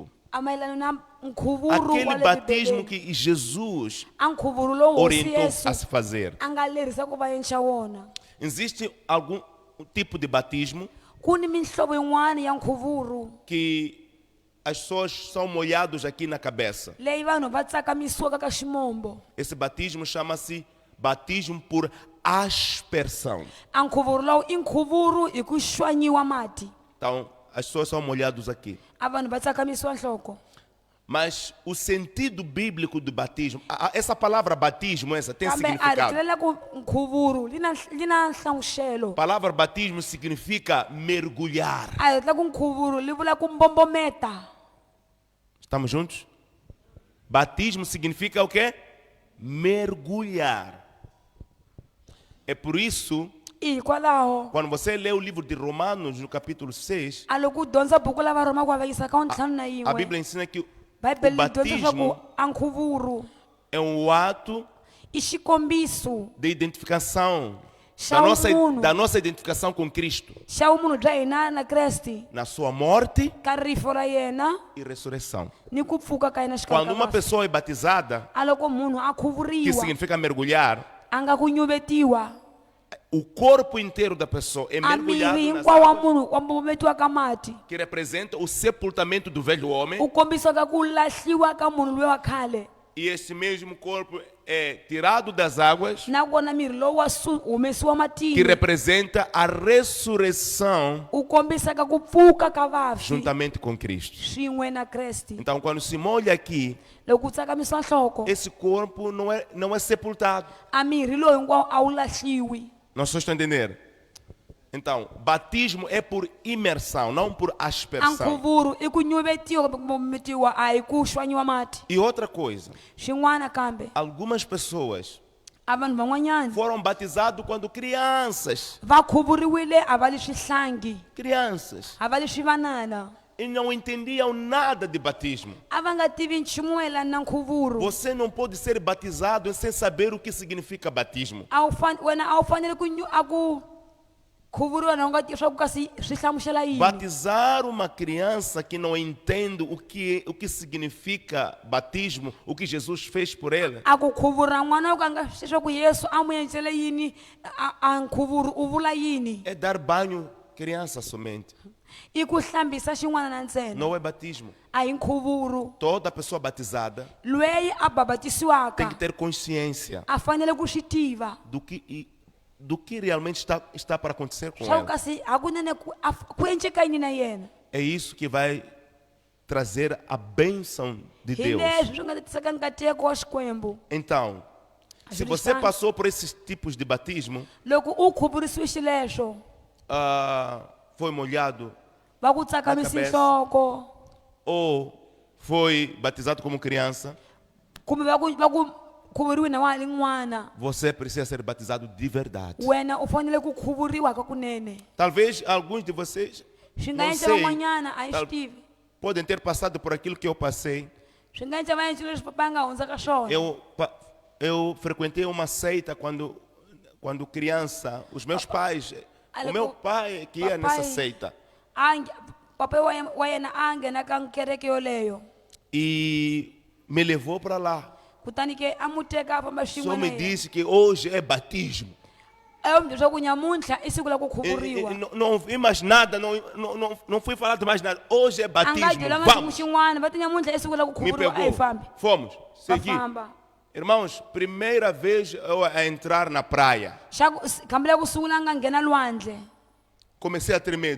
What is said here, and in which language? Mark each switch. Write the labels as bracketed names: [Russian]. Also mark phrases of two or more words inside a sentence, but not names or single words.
[Tsonga] a mayelana na nkhuvuro wa [Portuguese] Aquele [Tsonga] le [Portuguese] batismo [Tsonga] bibeleni [Portuguese] que Jesus [Tsonga] a nkhuvuro lowu hosi [Portuguese] orientou [Tsonga] yesu [Portuguese] a se fazer. [Tsonga] a nga lerisa ku va endla wona [Portuguese] Existe algum tipo de batismo [Tsonga] ku ni mihlovo yin'wana ya nkhuvuro [Portuguese] que as pessoas são molhados aqui na cabeça. [Tsonga] leyi vanhu va tsakamisiwaka ka ximombo [Portuguese] Esse batismo chama-se batismo por aspersão. [Tsonga] a nkhuvuro lowu i nkhuvuro hi ku xwanyiwa mati [Portuguese] Então, as pessoas são molhados aqui. [Tsonga] a vanhu va tsakamisiwa nhloko [Portuguese] Mas o sentido bíblico do batismo, essa palavra batismo, essa tem [Tsonga] kambe a ri [Portuguese] significado. [Tsonga] tlhelela ku nkhuvuro li na nhlamuxelo [Portuguese] A palavra batismo significa mergulhar. [Tsonga] a hi tlhela ku nkhuvuro li vula ku mbombometa [Portuguese] Estamos juntos? Batismo significa o quê? Mergulhar. É por isso, [Tsonga] hikwalaho [Portuguese] quando você lê o livro de Romanos, no capítulo 6, [Tsonga] a loko u dyondza buku la varoma ku va vekisa ka wa ntlhanu na a yin'we [Portuguese] Bíblia ensina que [Tsonga] bibele [Portuguese] O [Tsonga] yi dyondzisa leswaku [Portuguese] batismo [Tsonga] a nkhuvulo [Portuguese] é um ato [Tsonga] i xikombiso [Portuguese] de identificação [Tsonga] xa vumunhu [Portuguese] da nossa identificação com Cristo [Tsonga] xa vumunhu bya hina na Kreste [Portuguese] na sua morte [Tsonga] ka rifo ra yena [Portuguese] e ressurreição. [Tsonga] ni ku pfuka ka yena xikarhi [Portuguese] Quando [Tsonga] ka [Portuguese] uma [Tsonga] vafi. [Portuguese] pessoa é batizada, [Tsonga] A loko munhu a [Portuguese] que [Tsonga] khuvuriwa [Portuguese] significa mergulhar, [Tsonga] a nga ku nyuvetiwa [Portuguese] o corpo inteiro da pessoa é [Tsonga] a [Portuguese] mergulhado [Tsonga] miri [Portuguese] nas [Tsonga] hinkwawo wa [Portuguese] águas, [Tsonga] munhu wa mbometiwa ka mati [Portuguese] que representa o sepultamento do velho homem, [Tsonga] u kombisa ka ku lahliwa ka munhu luya wa khale [Portuguese] e esse mesmo corpo é tirado das águas, [Tsonga] nakona miri lowu wa humesiwa [Portuguese] que [Tsonga] matini [Portuguese] representa a ressurreição [Tsonga] u kombisa ka ku pfuka ka vafi [Portuguese] juntamente com Cristo. [Tsonga] swin'we na Kreste. [Portuguese] Então, quando se molha aqui, [Tsonga] Loko ku tsakamisiwa nhloko [Portuguese] esse corpo não é sepultado. [Tsonga] a miri lowu hinkwawo a wu lahliwi. [Portuguese] Não estou a entender? Então, batismo é por imersão, não por [Tsonga] A [Portuguese] aspersão. [Tsonga] nkhuvulo i ku nyuvetiwa kumbe ku mbometiwa a hi ku xwanyiwa mati. [Portuguese] E outra coisa, [Tsonga] Xin'wana kambe [Portuguese] algumas pessoas [Tsonga] a vanhu van'wanyana [Portuguese] foram batizados quando crianças. [Tsonga] va khuvuriwile a va le swihlangi [Portuguese] Crianças. [Tsonga] a va le swivanana [Portuguese] E não entendiam nada de batismo. [Tsonga] a va nga tivi nchumu mayelana na nkhuvulo. [Portuguese] Você não pode ser batizado sem saber o que significa batismo. [Tsonga] Wena a wu fanele a ku khuvuriwa na u nga tivi swa ku kasi swi hlamusela yini. [Portuguese] Batizar uma criança que não entende o que significa batismo, o que Jesus fez por ela, [Tsonga] A ku khuvura n'wana wo ka a nga swi swa ku Yesu a mu endlele yini a nkhuvulo u vula yini. [Portuguese] é dar banho criança somente. [Tsonga] I ku hlambisa xin'wana na ntsena [Portuguese] Não é batismo. [Tsonga] a hi nkhuvulo. [Portuguese] Toda pessoa batizada [Tsonga] Lweyi a [Portuguese] tem [Tsonga] babatisiwaka [Portuguese] que ter consciência [Tsonga] a fanele ku swi tiva [Portuguese] do que realmente está para acontecer com [Tsonga] swa ku [Portuguese] ela. [Tsonga] kasi hakunene ku enceka yini na yena. [Portuguese] É isso que vai trazer a bênção de [Tsonga] Hi [Portuguese] Deus. [Tsonga] leswi swi nga ta tisaka nkateko wa xikwembu. [Portuguese] Então, se você passou por esses tipos de batismo, [Tsonga] Loko u khuvurisiwe xileswo [Portuguese] foi molhado [Tsonga] va ku tsakamisa [Portuguese] cabeça. [Tsonga] nhloko [Portuguese] ou foi batizado como criança, [Tsonga] kumbe va ku khuvuriwe na wali n'wana, [Portuguese] você precisa ser batizado de verdade. [Tsonga] wena u fanele ku khuvuriwa ka kunene. [Portuguese] Talvez alguns de vocês [Tsonga] Swi nga [Portuguese] não [Tsonga] endla [Portuguese] sei, [Tsonga] van'wanyana a hi [Portuguese] tal- [Tsonga] swi tivi. [Portuguese] podem ter passado por aquilo que eu passei. [Tsonga] Swi nga endla va endlile leswi papa a nga hundza ka swona. [Portuguese] Eu frequentei uma seita quando criança. Os meus pais, o meu pai que ia nessa seita. [Tsonga] Papa wa yena a nghena ka kereke yoleyo [Portuguese] E me levou para lá. [Tsonga] kutani ke a mu teka a famba [Portuguese] O senhor [Tsonga] xin'we na [Portuguese] me [Tsonga] yena. [Portuguese] disse que hoje é batismo. [Tsonga] A mi byela leswaku nyamuntlha i siku la ku [Portuguese] E [Tsonga] khuvuriwa. [Portuguese] não vi mais nada, não fui falado mais nada. Hoje é [Tsonga] A nga [Portuguese] batismo. [Tsonga] byelanga nchumu [Portuguese] Vamos. [Tsonga] xin'wana va ti nyamuntlha i siku la ku [Portuguese] Me [Tsonga] khuvuriwa a hi [Portuguese] pegou. [Tsonga] fambi [Portuguese] Fomos. [Tsonga] va [Portuguese] Segui. [Tsonga] famba. [Portuguese] Irmãos, primeira vez eu a entrar na praia. [Tsonga] Kambe la ku sungula a nga nghena lwandle [Portuguese] Comecei a tremer.